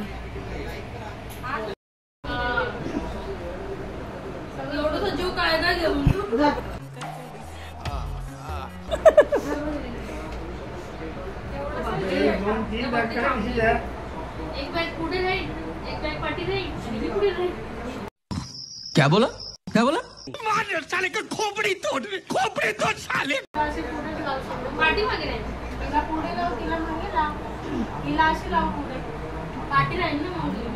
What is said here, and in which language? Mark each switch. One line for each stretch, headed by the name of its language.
Marathi: एवढं जीव काय ना घेऊन एक बॅग पुढे राहील, एक बॅग पाठी राहील, पुढे राहील.
Hindi: क्या बोला क्या बोला? साले का खोपड़ी तोड़ साले.
Marathi: पाठी मागे राहील, तिला पुढे लाव, तिला मागे लाव, तिला अशी लाव पुढे, पाठी राहील ना मग